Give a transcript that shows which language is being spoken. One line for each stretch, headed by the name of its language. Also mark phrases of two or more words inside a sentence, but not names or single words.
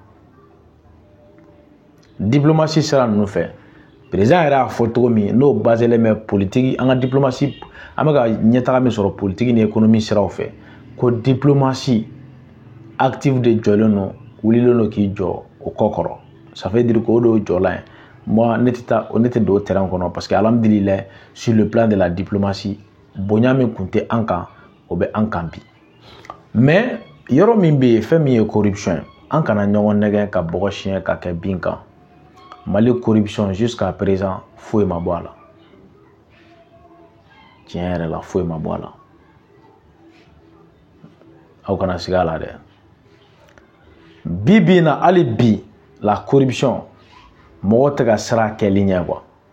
Bambara: diplomatie sira ninnu fɛ président yɛrɛ y'a fɔ cogo min n'o baselen bɛ politique an ka diplomatie an bɛ ka ɲɛtaga min sɔrɔ politique ni économie siraw fɛ ko
French: diplomatie active
Bambara: de jɔlen don wulilen don k'i jɔ o kɔ kɔrɔ
French: ça veut dire que
Bambara: o de y'o jɔlan ye moi ne tɛ don o terrain kɔnɔ
French: parce que
Bambara: alhamdulillah
French: sur le plan de la diplomatie
Bambara: bonya min kun tɛ an kan o bɛ an kan bi mais yoro min be fɛn min ye corruption an kana ɲɔgɔn nɛgɛ ka bɔgɔ siɲɛ ka kɛ bin kan Mali
French: corruption jusqu'à présent
Bambara: foyi ma bɔ a la tiɲɛ yɛrɛ la foyi ma bɔ a la aw kana siga a la dɛ bi na hali bi la corruption mɔgɔ tɛ ka sira kɛli ɲɛ quoi